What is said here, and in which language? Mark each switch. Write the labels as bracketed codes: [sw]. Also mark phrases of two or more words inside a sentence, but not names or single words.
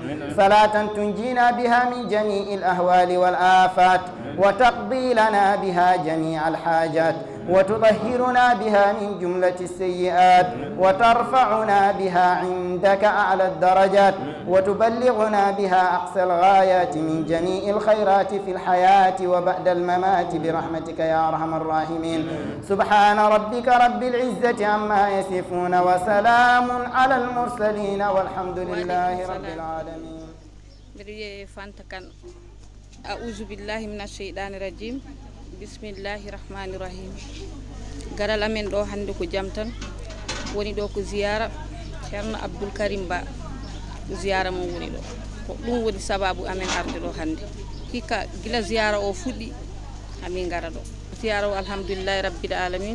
[ar] صلاة تنجينا بها من جميع الأهوال والآفات وتقضي لنا بها جميع الحاجات وتطهرنا بها من جملة السيئات وترفعنا بها عندك أعلى الدرجات وتبلغنا بها أقصى الغايات من جميع الخيرات في الحياة وبعد الممات برحمتك يا أرحم الراحمين. سبحان ربك رب العزة عما يصفون وسلام على المرسلين والحمد لله رب العالمين. أعوذ بالله من الشيطان الرجيم. بسم الله الرحمن الرحيم. [ff] garal amen ɗo hande ko jam tan woni ɗo ko ziyara ceerno Abdoul Karim Ba ziyara mo woni ɗo ko ɗum woni sababu amen arde ɗo hande hikka gila ziyara o fuɗɗi amin gara ɗo ziyara o [ar] الحمد لله رب العالمين.